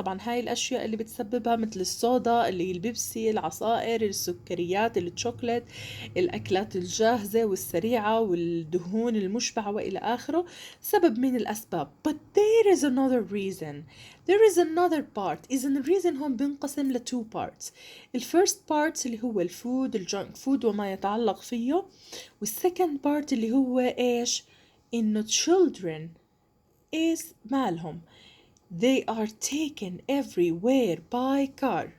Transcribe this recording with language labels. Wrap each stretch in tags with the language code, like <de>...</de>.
<ar>طبعا هاي الأشياء اللي بتسببها مثل الصودا اللي هي البيبسي، العصائر، السكريات، الشوكولات، الأكلات الجاهزة والسريعة والدهون المشبعة وإلى آخره، سبب من الأسباب.</ar> <en>But there is another reason. There is another part.</en> <ar>إذن الريزن هون بينقسم ل two parts. الفيرست part اللي هو الفود، الجانك فود وما يتعلق فيه، والسكند part اللي هو إيش؟ إنه</ar> <en>children is</en> <ar>مالهم</ar> <en>they are taken everywhere by car.</en>